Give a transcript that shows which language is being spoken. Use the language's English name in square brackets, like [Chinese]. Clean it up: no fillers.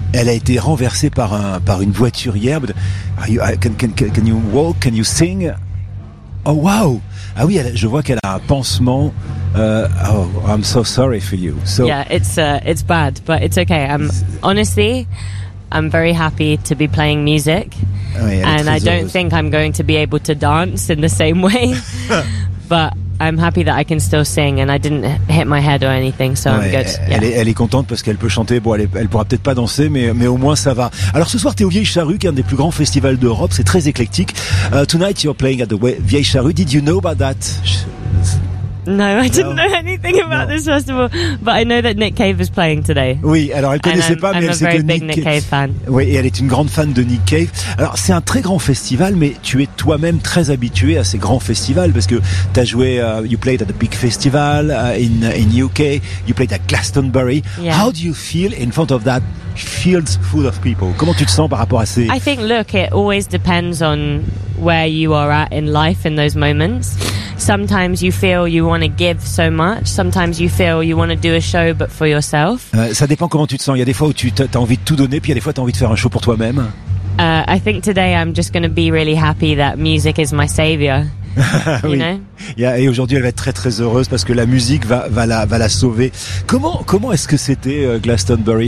[French] Elle a été renversée par une voiture hier. [English] Can you walk? Can you sing? Oh wow! [French] Ah oui, je vois qu'elle a un pansement. [English] Oh, I'm so sorry for you. So yeah, it's bad, but it's okay. I'm very happy to be playing music. [French] Oui, [English] and I don't think I'm going to be able to dance in the same way. But I'm happy that I can still sing and I didn't hit my head or anything, so ouais, I'm good. [French] Elle est contente parce qu'elle peut chanter. Bon, elle pourra peut-être pas danser, mais au moins ça va. Alors ce soir, t'es au Vieille Charrue, qui est un des plus grands festivals d'Europe. C'est très éclectique. [English] Tonight, you're playing at the Vieille Charrue. Did you know about that? No, I didn't know anything about this festival, but I know that Nick Cave is playing today. [French] Oui, alors elle connaissait pas, mais c'est Nick Cave fan. Oui, et elle est une grande fan de Nick Cave. Alors c'est un très grand festival, mais tu es toi-même très habitué à ces grands festivals parce que t'as joué, [English] you played at the big festival in UK, you played at Glastonbury. Yeah. How do you feel in front of that fields full of people? [French] Comment tu te sens par rapport à ces? [English] I think, look, it always depends on where you are at in life in those moments. Sometimes you feel you want to give so much. Sometimes you feel you want to do a show, but for yourself. Ça dépend comment tu te sens. Il y a des fois où tu as envie de tout donner, puis il y a des fois où tu as envie de faire un show pour toi-même. I think today I'm just going to be really happy that music is my savior. [French] Oui. [English] You know? [French] Yeah, et aujourd'hui, elle va être très très heureuse parce que la musique va la sauver. Comment est-ce que c'était Glastonbury?